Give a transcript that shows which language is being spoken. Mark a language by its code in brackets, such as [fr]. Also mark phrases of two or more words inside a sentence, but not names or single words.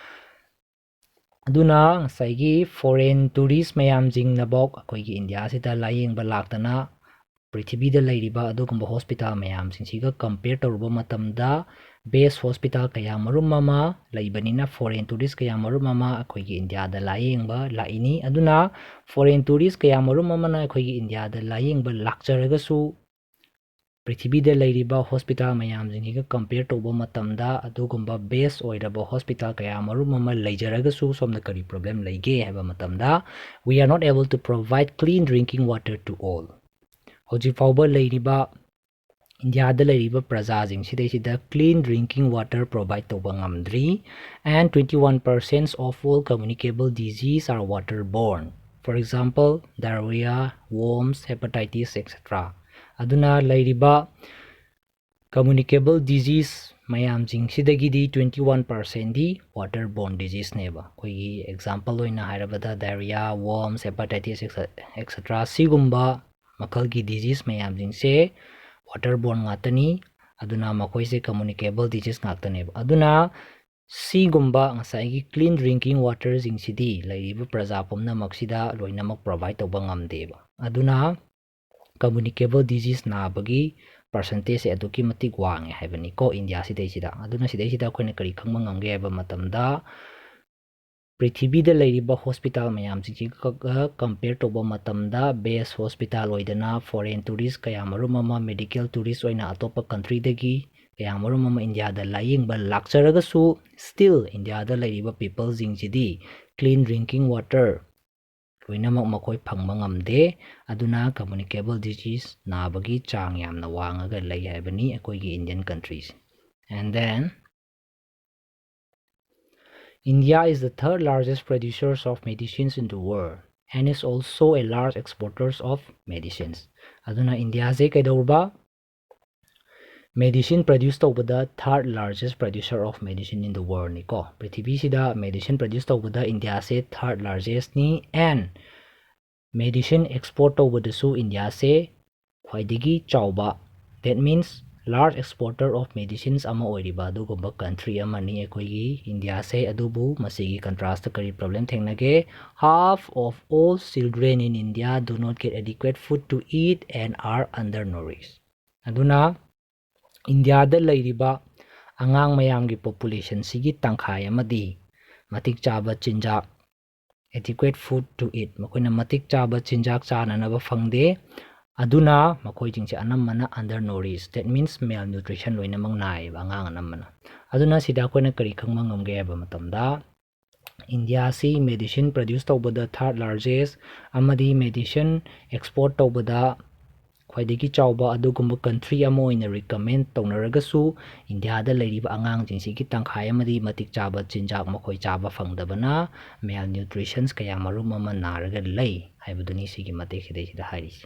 [mni] aduna saigi [en] foreign tourist [mni] mayam jingnabok akoigi India sida layengba laktana prithibida lairiba adugumba hospital mayam singsiga compare toruba matamda [en] base hospital [mni] kaya marum ama laibanina [en] foreign tourist [mni] kaya marum ama akoigi India da layengba laini aduna [en] foreign tourist [mni] kaya marum ama na akoigi India da layengba lakcharaga su prithibida lairiba hospital mayam jingiga compare toba matamda adugumba base oiraba hospital kaya marum ama laijaraga su somna kari problem laige haba matamda [en] we are not able to provide clean drinking water to all [mni] hojik fauba lairiba India da lairiba praja jing sidai [en] clean drinking water provide [mni] toba ngamdri [en] and 21% of all communicable disease are waterborne for example diarrhea worms hepatitis etc [mni] aduna lairiba [en] communicable disease [mni] mayam jing sidagidi 21% di [en] waterborne disease [mni] neba koi example oina hairabada [en] diarrhea worms hepatitis etc [mni] sigumba makalgi disease mayam jing se waterborne ngatani aduna makoi se [en] communicable disease [mni] ngatane aduna sigumba ngasai [en] clean drinking water [mni] jing sidi lairiba praja pomna maksida loinamak provide toba ngamdeba aduna [en] communicable disease [mni] na bagi percentage aduki matik wange haibani ko India sidai sida aduna sidai sida koina kari khangma ngamge haiba matamda prithibida lairiba hospital mayam jingi compare toba matamda [en] base hospital [mni] oidana [en] foreign tourist [mni] kaya marum ama [en] medical tourist [mni] oina atopa country dagi kaya marum ama India da layengba lakcharaga su still India da lairiba people jingjidi [en] clean drinking water [mni] loinamak makoi phangba ngamde aduna [en] communicable disease [mni] nabagi chang yamna wangaga lei haibani akoigi [en] Indian countries and then India is the third largest producer of medicines in the world and is also a large exporter of medicines [mni] aduna India se kaidorba [en] medicine produce tobada third largest producer of medicine in the world [mni] ni ko prithibi sida [en] medicine produce [mni] tobada India se [en] third largest [mni] ni [en] and medicine export [mni] tobadasu India se khwaidigi chawba [en] that means large exporter of medicines [mni] ama oiriba adugumba country amani akoigi India se adubu masigi contrast kari problem thengnage [en] half of all children in India do not get adequate food to eat and are undernourished [mni] aduna India da lairiba angang mayamgi population sigi tangkhai amadi matik chaba chinjak [en] adequate food to eat [mni] makoina matik chaba chinjak chananaba phangde aduna makoijingse anamana undernourished, [en] that means malnutrition [mni] loinamang nai angang anamana. Aduna sida koina kari khangma ngamge haba matamda India si [en] medicine produce [mni] tawbada [en] third largest [mni] amadi [en] medicine export [mni] tawbada khwaidagi chawba adugumba country ama oina recommend tawnaragasu India da leiriba angangsingsi tangkhai amadi matik chaba chinjak makhoi chaba phangdabana malnutrition kaya marum ama naraga lei haibaduni sigi matik sida hairisi.